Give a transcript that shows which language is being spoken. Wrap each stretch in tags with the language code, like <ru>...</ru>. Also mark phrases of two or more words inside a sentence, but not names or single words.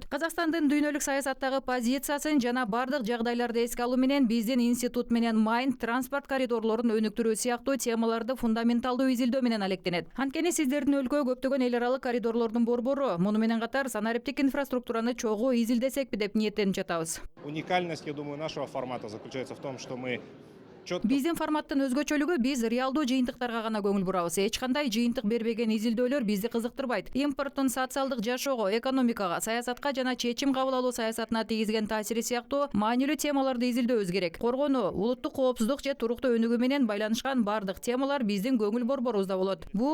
<ky>Казакстандын дүйнөлүк саясаттагы позициясын жана бардык жагдайларды эске алуу менен биздин институт менен Майнд транспорт коридорлорун өнүктүрүү сыяктуу темаларды фундаменталдуу изилдөө менен алектенет. Анткени сиздердин өлкө көптөгөн эл аралык коридорлордун борбору. Муну менен катар санариптик инфраструктураны чогуу изилдесекпи деп ниеттенип жатабыз.</ky> <ru>Уникальность, я думаю, нашего формата заключается в том, что мы</ru> <ky>Биздин форматтын өзгөчөлүгү биз реалдуу жыйынтыктарга гана көңүл бурабыз. Эч кандай жыйынтык бербеген изилдөөлөр бизди кызыктырбайт. Импорттун социалдык жашоого, экономикага, саясатка жана чечим кабыл алуу саясатына тийгизген таасири сыяктуу маанилүү темаларды изилдөөбүз керек. Коргонуу, улуттук коопсуздук же туруктуу өнүгүү менен байланышкан бардык темалар биздин көңүл борборубузда болот.</ky>